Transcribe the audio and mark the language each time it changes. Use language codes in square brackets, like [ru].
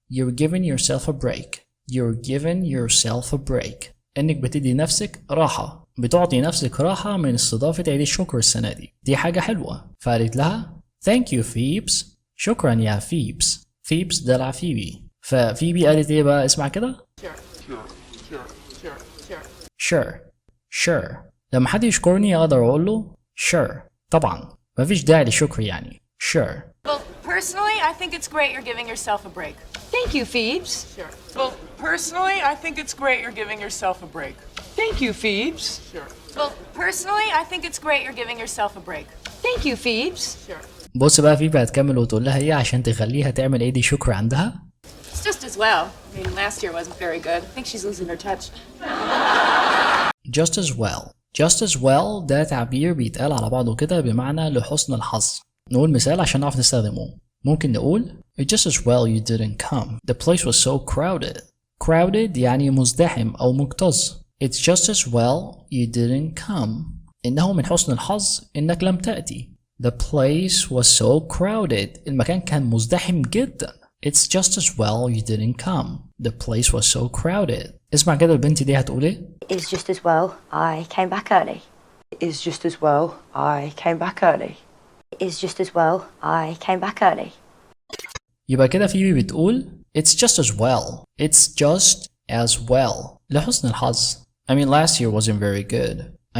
[en] You're giving yourself a break. You're giving yourself a break. [ar] إنك بتدي نفسك راحة، بتعطي نفسك راحة من استضافة عيد الشكر السنة دي حاجة حلوة. فقالت لها [en] Thank you Phoebes. [ar] شكرا يا Phoebes. Phoebes دلع فيبي. ففيبي قالت إيه بقى؟ اسمع كده. [en] Sure. [ar] لما حد يشكرني أقدر أقول له sure. طبعا مفيش داعي للشكر يعني. [en] Sure. Well, personally, I think it's great you're giving yourself a break. Thank you, Phoebes. Sure. Well, personally, I think it's great you're giving yourself a break. Thank you, Phoebes. Sure. Well, personally, I think it's great you're giving yourself a break. Thank you, Phoebes. Sure. [ar] بص بقى فيبي هتكمل وتقول لها ايه عشان تخليها تعمل عيد شكر عندها. [en] It's just as well. I mean, last year wasn't very good. I think she's losing her touch. Just as well [ar] ده تعبير بيتقال على بعضه كده بمعنى لحسن الحظ. نقول مثال عشان نعرف نستخدمه. ممكن نقول [en] It's just as well you didn't come. The place was so crowded. [ar] Crowded يعني مزدحم أو مكتظ. [en] It's just as well you didn't come. [ar] إنه من حسن الحظ إنك لم تأتي. [en] The place was so crowded. [ar] المكان كان مزدحم جدا. [en] It's just as well you didn't come. The place was so crowded. [ar] اسمع كده البنت دي هتقول ايه؟ [en] It's just as well I came back early. It's just as well I came back early. It's just as well I came back early. [ar] يبقى كده فيبي بتقول [en] It's just as well. It's just as well. [ar] لحسن الحظ. [en] I mean last year wasn't very good.